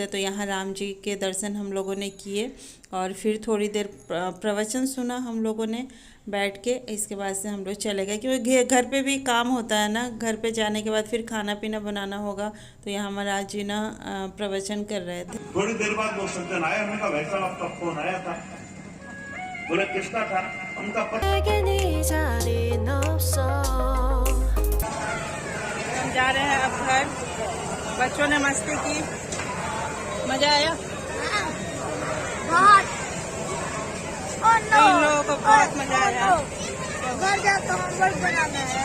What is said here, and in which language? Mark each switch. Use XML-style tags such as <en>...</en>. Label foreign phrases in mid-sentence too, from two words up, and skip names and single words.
<hi>तो यहाँ राम जी के दर्शन हम लोगों ने किए और फिर थोड़ी देर प्रवचन सुना हम लोगों ने बैठ के। इसके बाद से हम लोग चले गए क्योंकि घर पे भी काम होता है ना, घर पे जाने के बाद फिर खाना पीना बनाना होगा। तो यहाँ महाराज जी ना प्रवचन कर रहे थे। थोड़ी देर बाद वो सज्जन आया, हमने कहा भाई साहब आपका फोन आया था। बोले किसका था? उनका</hi> <ko>내겐 이 자리는 없어</ko> <hi>हम जा रहे हैं अब घर। बच्चों ने मस्ती की, मजा आया बहुत। इन लोगों को बहुत मजा आया। घर जाकर होमवर्क बनाना है।</hi>